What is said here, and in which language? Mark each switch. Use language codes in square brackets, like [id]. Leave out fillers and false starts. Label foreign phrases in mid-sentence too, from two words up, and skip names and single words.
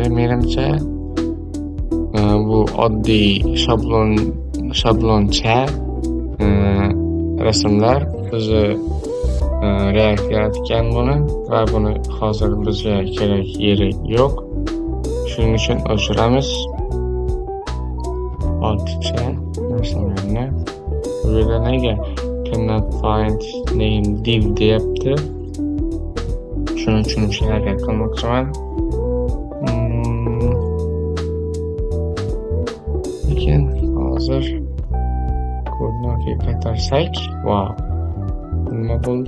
[uz] Menimcha bu oddiy shabloncha rasmlar bizni React yaratgan buni va buni hozir bizga kerak yeri yo'q. Shuning uchun o'chiramiz. Ortiqcha narsalarni bu yerda nega [en] cannot find name div [uz] deyapti. Shuning uchun harakat qilmoqchiman. Lekin hozir ko'rinoki qaytarsak, wow, nima bo'ldi?